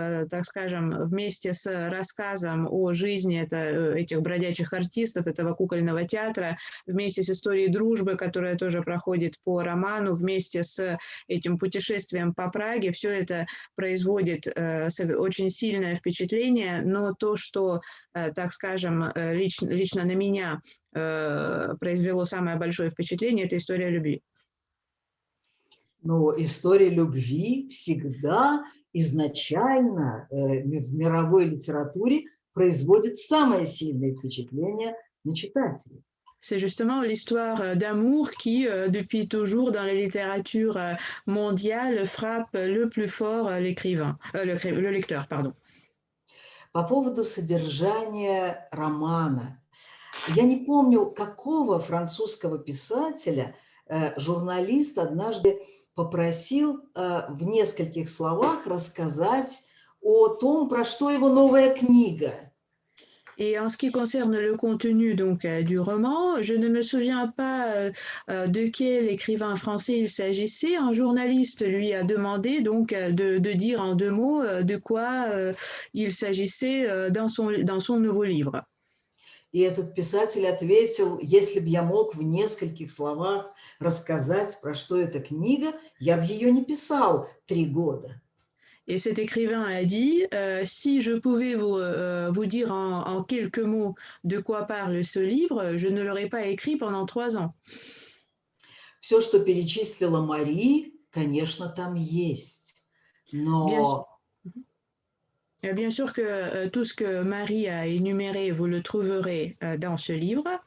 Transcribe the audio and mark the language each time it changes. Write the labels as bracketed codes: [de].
[ru] так скажем, вместе с рассказом о жизни этих бродячих артистов, этого кукольного театра, вместе с историей дружбы, которая тоже проходит по роману, вместе с этим путешествием по Праге, все это производит очень сильное впечатление, но то, что, так скажем, лично на меня произвело самое большое впечатление, это история любви. Но история любви всегда изначально в мировой литературе производит самое сильное впечатление на читателя. [fr] C'est justement l'histoire d'amour qui, depuis toujours dans la littérature mondiale, frappe le plus fort l'écrivain, le lecteur, pardon. [ru] По поводу содержания романа. Я не помню, какого французского писателя журналист однажды попросил в нескольких словах рассказать о том, про что его новая книга. [fr] Et en ce qui concerne le contenu donc, du roman, je ne me souviens pas de quel écrivain français il s'agissait. Un journaliste lui a demandé donc, de dire en 2 mots de quoi il s'agissait dans son nouveau livre. [ru] И этот писатель ответил: если бы я мог в нескольких словах рассказать, про что эта книга, я бы ее не писал 3 года. [fr] Et cet écrivain a dit, si je pouvais vous dire en quelques mots de quoi parle ce livre, je ne l'aurais pas écrit pendant 3 ans. [ru] Все, что перечислила Мари, конечно, там есть. Но... [fr] Bien sûr que tout ce que Marie a énuméré, vous le trouverez dans ce livre.